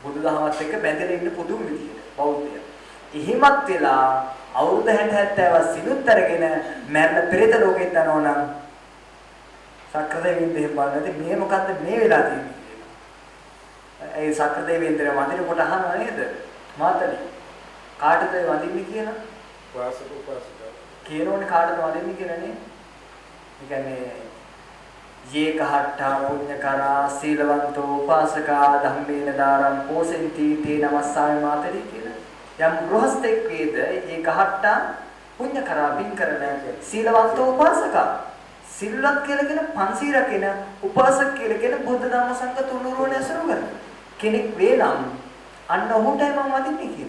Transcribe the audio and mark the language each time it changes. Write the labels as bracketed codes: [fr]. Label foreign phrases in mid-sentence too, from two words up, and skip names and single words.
[si] බුදුදහමත් එක්ක බැඳලා ඉන්න පුදුම විදියට බෞද්ධය. එහිමත් වෙලා අවුරුදු 60 70 සිලුත් අරගෙන මැරෙන පෙරේත ලෝකෙට යනවා නම් සක්‍රදේවින්ද එහෙම බලන්නේ මේ මොකද්ද මේ වෙලා තියෙන්නේ කියලා. ඒ සක්‍රදේවින්දර වඳින කොට අහනවා නේද? මාතලි කාටද වඳින්නේ කියලා? වාසක උපාසක. කියනෝනේ කාටද වඳින්නේ කියලා නේ? ඒ කියන්නේ [pi] ये कहट्टा पुण्यकरा सीलवंतो उपासका धम्मेन दारम पोसेन्ति ते नमस्सामि मातरि [si] කියලා. යම් ගෘහස්තෙක් වේද ඒ कहट्टा පුණ්‍යකරා පින් කරන සීලවන්තෝ උපාසකා සිල්වත් කියලා කියන පන්සීල රකින උපාසක කියලා කියන බුද්ධ ධම්ම සංඝ තුනුරුවනේ අසුරු කරන කෙනෙක් වේ නම් අන්න ඔහුටයි මම වදින්නේ කියන්නේ.